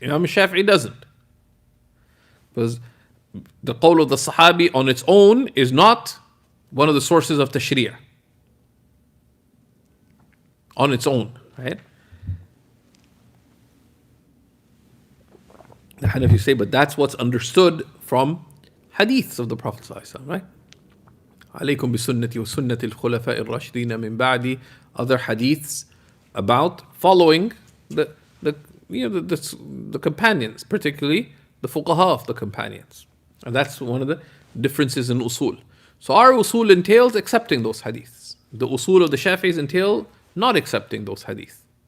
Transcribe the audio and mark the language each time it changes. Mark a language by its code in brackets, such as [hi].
[en] Imam Shafi'i doesn't. Because the qawl of the Sahabi on its own is not one of the sources of tashri'ah. On its own, right? The Hanafis say, but that's what's understood from hadiths of the Prophet ﷺ, right? [ar] عليكم بسنتي وسنة الخلفاء الراشدين من بعدي. [en] Other hadiths about following the companions, particularly the fuqaha of the companions. And that's one of the differences in usul. So our usul entails accepting those hadiths. The usul of the Shafi'is entail not accepting those hadiths.